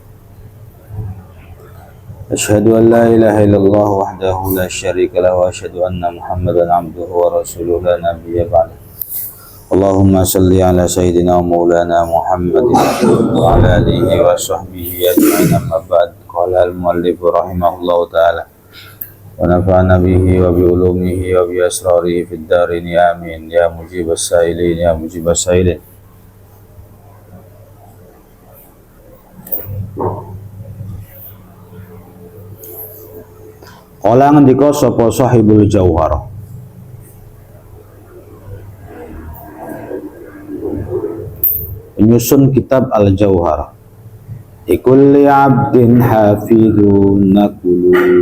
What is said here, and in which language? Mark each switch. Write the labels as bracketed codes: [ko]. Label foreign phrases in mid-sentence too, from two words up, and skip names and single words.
[ar] أشهد أن لا إله إلا الله وحده لا شريك له وأشهد أن محمدا عبده ورسوله لا نبي بعده. اللهم صل على سيدنا ومولانا محمد وعلى آله وصحبه أجمعين، أما بعد. قال المؤلف رحمه الله تعالى ونفعنا به وبعلومه وبأسراره في الدارين آمين يا مجيب السائلين يا مجيب السائلين. Qala [jv] ngendika sapa [ar] صاحب الجوهر, [id] menyusun kitab [ar] Al-Jauhar, لكل عبد حافظ نقول,